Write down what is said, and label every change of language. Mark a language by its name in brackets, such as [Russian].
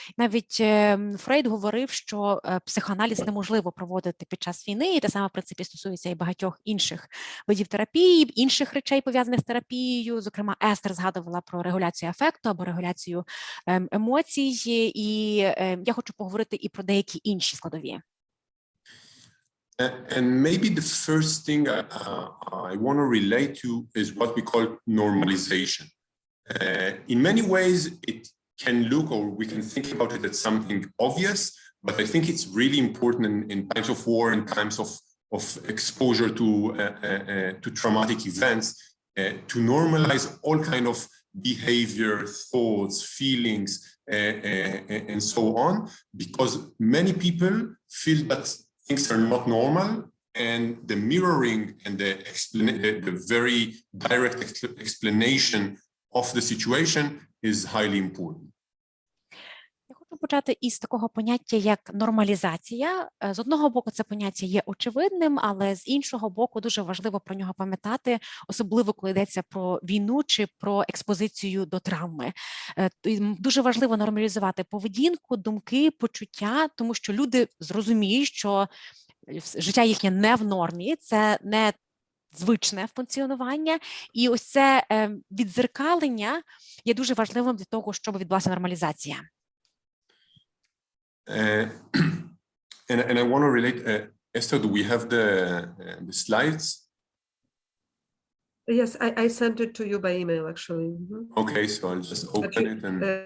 [Ukrainian] Навіть Фрейд говорив, що психоаналіз неможливо проводити під час війни, і те саме, в принципі, стосується і багатьох інших видів терапії, інших речей, пов'язаних з терапією. Зокрема, Естер згадувала про регуляцію афекту або регуляцію емоцій, і я хочу поговорити і про деякі інші складові. [English] And maybe the first thing I want to relate to is what we call normalization. In many ways, it can look, or we can think about it as something obvious, but I think it's really important in times of war and times of exposure to traumatic events to normalize all kind of behavior, thoughts, feelings, and so on, because many people feel that things are not normal, and the mirroring and the very direct explanation of the situation is highly important. [Ukrainian] Я хочу почати із такого поняття, як нормалізація. З одного боку, це поняття є очевидним, але з іншого боку, дуже важливо про нього пам'ятати, особливо, коли йдеться про війну чи про експозицію до травми. Дуже важливо нормалізувати поведінку, думки, почуття, тому що люди зрозуміють, що життя їхнє не в нормі, це не звичне функціонування, і ось це віддзеркалення є дуже важливим для того, щоб відбулася нормалізація. [English] And I want to relate, Esther, do we have the slides? Yes, I sent it to you by email, actually. Okay, so I'll just open it and...